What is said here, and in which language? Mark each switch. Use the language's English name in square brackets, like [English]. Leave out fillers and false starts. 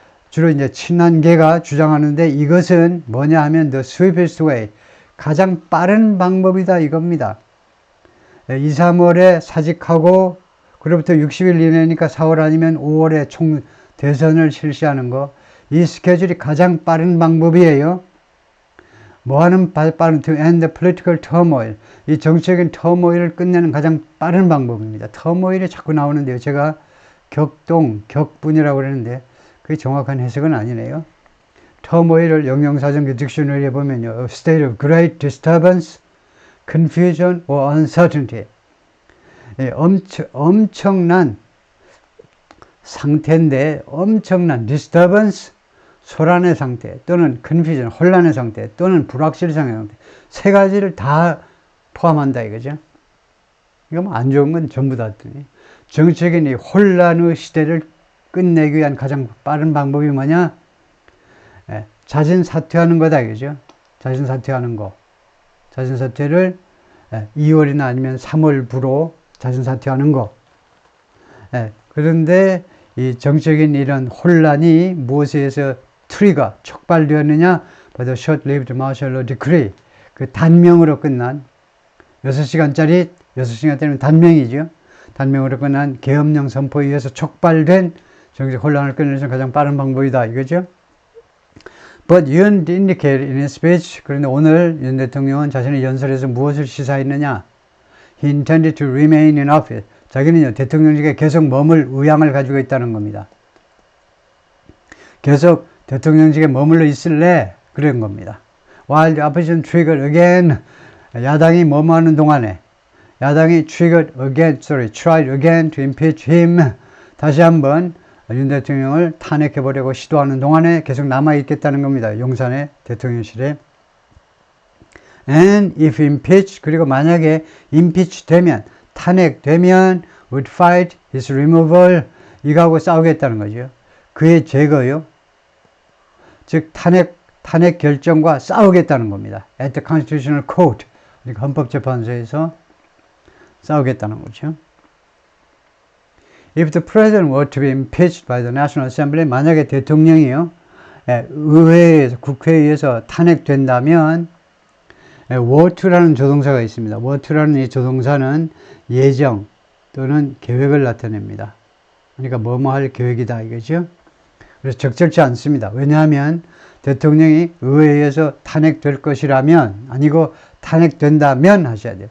[Korean] 주로 이제 친한계가 주장하는데 이것은 뭐냐 하면 [English] the swiftest way. [Korean] 가장 빠른 방법이다 이겁니다. 2, 3월에 사직하고 그로부터 60일 이내니까 4월 아니면 5월에 총 대선을 실시하는 거. 이 스케줄이 가장 빠른 방법이에요. 뭐하는 빠른 [English] to end the political turmoil. [Korean] 이 정치적인 터모일을 끝내는 가장 빠른 방법입니다. 터모일이 자꾸 나오는데요. 제가 격분이라고 그러는데 그게 정확한 해석은 아니네요. 터모일을 영영사전기 딕셔너리에 보면요. [English] A state of great disturbance, confusion or uncertainty. [Korean] 엄청난 상태인데 엄청난 disturbance, 소란의 상태 또는 confusion, 혼란의 상태 또는 불확실성의 상태 세 가지를 다 포함한다 이거죠. 이거 뭐 안 좋은 건 전부 다 정치적인 이 혼란의 시대를 끝내기 위한 가장 빠른 방법이 뭐냐? 자진 사퇴하는 거다 이거죠. 자진 사퇴하는 거. 자진 사퇴를 2월이나 아니면 3월부로 자진 사퇴하는 거. 그런데 이 정치적인 이런 혼란이 무엇에 의해서 트리거, 촉발되었느냐? [English] by the short-lived martial law decree. [Korean] 그 단명으로 끝난 6시간짜리 6시간짜리는 단명이죠. 단명으로 끝난 계엄령 선포에 의해서 촉발된 정치적 혼란을 끊는 가장 빠른 방법이다 이거죠. [English] But Yoon indicated in his speech. [Korean] 그런데 오늘 윤 대통령은 자신의 연설에서 무엇을 시사했느냐? [English] He intended to remain in office. [Korean] 자기는요 대통령직에 계속 머물 의향을 가지고 있다는 겁니다. 계속 대통령직에 머물러 있을래? 그런 겁니다. [English] While the opposition triggered again [Korean] 야당이 뭐뭐 하는 동안에 야당이 [English] tried again to impeach him. [Korean] 다시 한번 윤 대통령을 탄핵해보려고 시도하는 동안에 계속 남아있겠다는 겁니다. 용산의 대통령실에. [English] And if impeached, [Korean] 그리고 만약에 [English] impeach [Korean] 되면, 탄핵되면 [English] would fight his removal. [Korean] 이거하고 싸우겠다는 거죠. 그의 제거요. 즉 탄핵 결정과 싸우겠다는 겁니다. [English] At the Constitutional Court. [Korean] 그러니까 헌법재판소에서 싸우겠다는 거죠. [English] If the president were to be impeached by the National Assembly, [Korean] 만약에 대통령이요, 의회에서, 국회에서 탄핵된다면, [English] were to [Korean] 라는 조동사가 있습니다. were to라는 이 조동사는 예정 또는 계획을 나타냅니다. 그러니까 뭐뭐 할 계획이다 이거죠. 그래서 적절치 않습니다. 왜냐하면 대통령이 의회에서 탄핵될 것이라면, 아니고 탄핵된다면 하셔야 돼요.